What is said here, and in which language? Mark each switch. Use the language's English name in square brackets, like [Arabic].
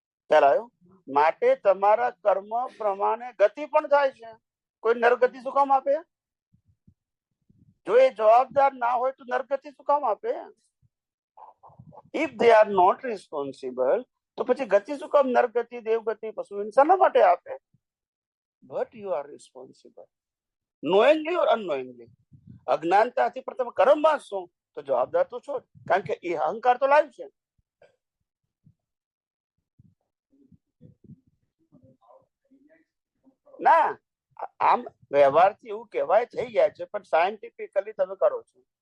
[Gujarati] ખ્યાલ આવ્યો? માટે તમારા કર્મ પ્રમાણે ગતિ પણ થાય છે. કોઈ નરગતિ શું કામ આપે? જો એ જવાબદાર ના હોય તો નરગતિ શું કામ આપે? [English] If they are not responsible, [Gujarati] તો પછી ગતિ શું કામ નરગતિ, દેવગતિ, પશુ ઇન્સાન માટે આપે? [English] But you are responsible, knowingly or unknowingly. [Gujarati] અજ્ઞાનતાથી પણ તમે કર્મ બાંધશો તો જવાબદાર તો છો, કારણ કે એ અહંકાર તો લાઈવ છે. ના, આમ વ્યવહારથી એવું કહેવાય થઈ જાય છે, પણ સાયન્ટિફિકલી તમે કરો છો.